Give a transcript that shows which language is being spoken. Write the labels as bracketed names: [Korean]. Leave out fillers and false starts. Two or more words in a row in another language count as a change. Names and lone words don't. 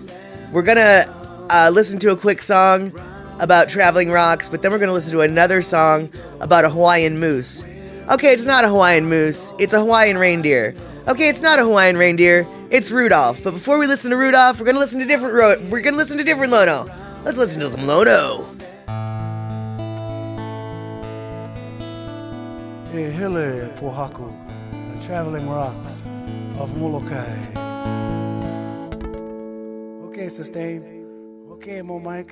[English] We're going to listen to a quick song about traveling rocks, but then we're going to listen to another song about a Hawaiian moose. Okay, it's not a Hawaiian moose. It's a Hawaiian reindeer. Okay, it's not a Hawaiian reindeer. It's Rudolph. But before we listen to Rudolph, we're going to listen to different Lono. Let's listen to some Lono. [Hawaiian] E hele pohaku, [English] the traveling rocks of Molokai. Okay, sustain. Okay, Mo Mike.